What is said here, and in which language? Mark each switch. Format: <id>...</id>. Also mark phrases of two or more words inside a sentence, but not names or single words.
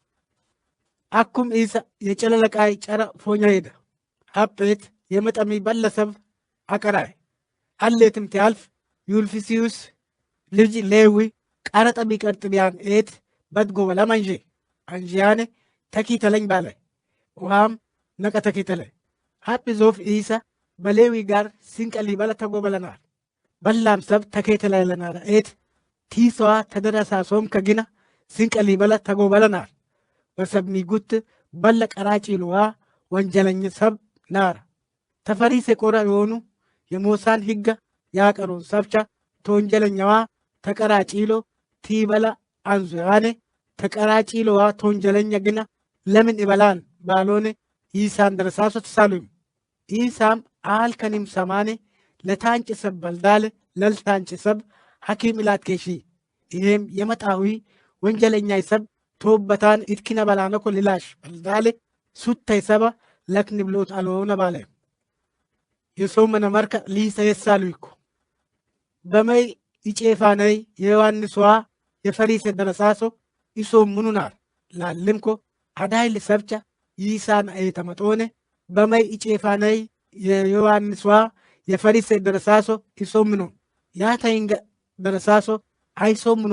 <har>አኩም ኢሳ የጨለለቃይ ጨረ ፎኛ ሄደ ሀጴት የመጠሚ በለሰብ አቀራይ አሌትም ቲያልፍ ዩልፊሲዩስ ልጅ ሌዊ ቀረጠ ቢቀርጥ ቢያን ኤት በድጎ በለም አንዣኔ ተኪተለኝ ባለ ውሃም ነቀ ተኪተለኝ ሀጲ ዞፍ ኢሳ በሌዊ ጋር ሲንቀሊ በለ ተጎበለናል በላም ሰብ ተኬተላይ ለናረ ኤት ቲሷ ተደረሳሶም ከግና ሲንቀሊ በለ ተጎበለናል በሰብሚ ጉት በለ ቀራጭ ልዋ ወንጀለኝ ሰብ ናራ ተፈሪስ የቆራ የሆኑ የሞሳን ህጋ ያቀሩን ሰብቻ ተወንጀለኛዋ ተቀራጭሎ ቲበላ አንዙያኔ ተቀራጭሎዋ ተወንጀለኛ ግና ለምን ይበላን ባሎኔ ኢሳን ደረሳሶ ተሳሉም ኢሳም አልከኒም ሰማኔ ለታንጭ ሰብ በልዳለ ለልታንጭ ሰብ ሐኪም ኢላት ኬሺ ይሄም የመጣዊ ወንጀለኛ ሰብ ቶበታን ኢትኪነ በላነኮ ሊላሽ በልዳለ ሱታይ ሰባ lakni ብሎት አልሆነ ባለ የሶመነ መርከ ሊሰ የሳሉይኩ በመይ ይጬፋነይ የዮሐንስ ዋ የፈሪስ ደረሳሶ ይሶም ምኑናር ላልምኮ አዳይል ሰብቻ ይሳን አይተመጦነ በመይ ይጬፋነይ የዮሐንስ ዋ የፈሪስ ደረሳሶ ይሶም ምኑ ያታይንገ ደረሳሶ አይሶም ምኑ</har>